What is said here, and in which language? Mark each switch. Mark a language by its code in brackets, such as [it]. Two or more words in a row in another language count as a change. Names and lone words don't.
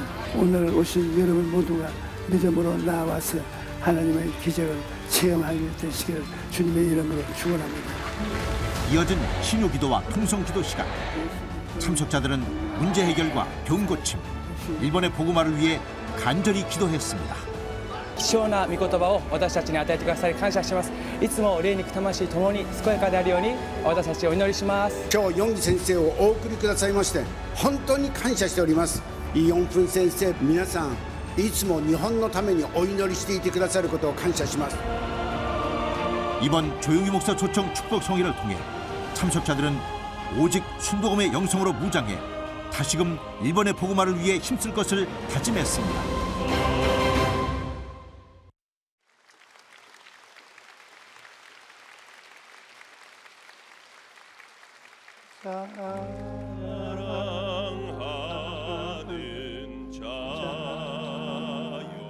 [ko] 오늘 오신 여러분 모두가 믿음으로 나와서 하나님의 기적을 체험하게 되시기를 주님의 이름으로 축원합니다. 이어진 신유기도와 통성기도 시간. 참석자들은 문제 해결과 병 고침, 일본의 복음화를 위해 간절히 기도했습니다. [ja] 貴重な御言葉を私たちに与えてくださり感謝します。いつも霊肉魂ともに健やかであるように私たちお祈りします。今日ヨンギ先生をお送りくださいまして本当に感謝しております。イ・ヨンフン先生、皆さんいつも日本のためにお祈りしていてくださることを感謝します。 [ko] 이번 조용기 목사 초청 축복 성회를 통해 참석자들은 오직 순복음의 영성으로 무장해 다시금 일본의 복음화를 위해 힘쓸 것을 다짐했습니다. 사랑하는 자요